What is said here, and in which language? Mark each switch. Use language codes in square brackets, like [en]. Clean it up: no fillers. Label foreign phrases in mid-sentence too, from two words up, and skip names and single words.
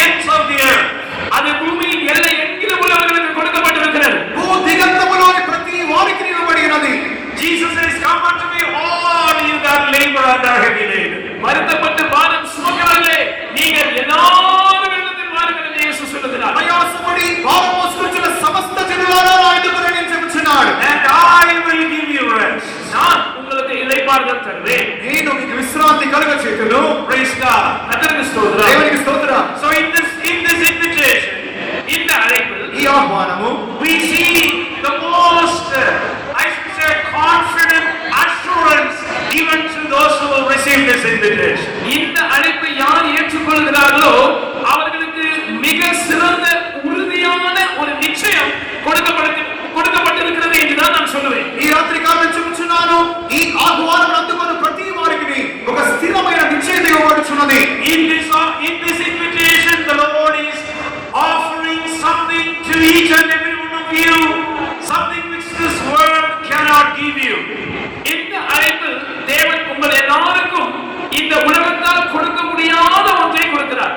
[en] of the earth. [ta] அது பூமியின் எல்லை எங்கிலும் உள்ளவர்களுக்கு கொடுக்கப்பட்டிருக்கிறது. [te] భూదిగంతములోని ప్రతి వారికి ఇవ్వబడినది. [en] Jesus says, come unto me all you that labor and are heavy laden. [ta] வருத்தப்பட்டு பாரம் சுமக்கிறவர்களே நீங்கள் எல்லாரும் என்னிடத்தில் வாருங்கள் என்று இயேசு சொல்லுகிறார். [te] ప్రయాసపడి భారం మోసుకొచ్చిన సమస్త జనులారా నా యొద్దకు రండి అని చెప్పుచున్నాడు. [en] And I will give you rest. [ta] நான் உங்களுக்கு இளைப்பாறுதல் தருவேன். [te] నేను మీకు విశ్రాంతి కలుగచేయుదును. [en] Praise God. [ta] கர்த்தருக்கு ஸ்தோத்திரம். [te] దేవునికి స్తోత్రం. [en] So in this invitation, [ta] இந்த அழைப்பில் [te] ఈ ఆహ్వానము [en] we see the most, I should say, confident assurance given to those who will receive this invitation. [ta] இந்த அழைப்பை யார் ஏற்றுக்கொள்கிறார்களோ அவர்களுக்கு மிக சிறந்த உறுதியான ஒரு நிச்சயம் கொடுக்கப்பட்டிருக்கிறது என்றுதான் நான் சொல்லுவேன். [te] ఈ రాత్రి కాలం చెప్పుచున్నాను, ఈ ఆహ్వానం అందుకున్న ప్రతి వారికి ఒక స్థిరమైన నిశ్చయత ఇవ్వబడుచున్నది. [en] In this invitation, the Lord is offering something to each and every one of you, something which this world cannot give you. [ta] இந்த அழைப்பில் தேவன் உங்கள் எல்லாருக்கும் இந்த உலகத்தால் கொடுக்க முடியாத ஒன்றை கொடுக்கிறார்.